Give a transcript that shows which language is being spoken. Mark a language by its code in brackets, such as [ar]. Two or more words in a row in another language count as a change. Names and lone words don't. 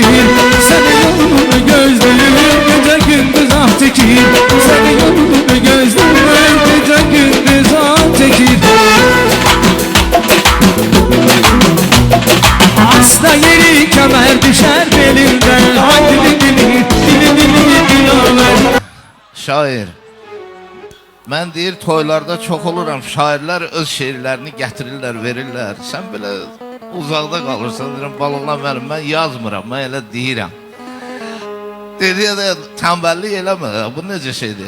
[tr] Senin yolunu gözlüm, gece gündüz ah çekir. Senin yolunu gözlüm, gece gündüz ah çekir. Asla yeri kemer düşer belimden. Ay dili dili, dili dili diyorlar. [az] Şair. Mən deyir toylarda çox oluram, şairlər öz şeirlərini gətirirlər, verirlər. Sən belə uzaqda qalırsan, deyirəm, balına mənim, mən yazmıram, mən elə deyirəm. Dedi ya da tənbəllik eləmə, bu necə şeydir?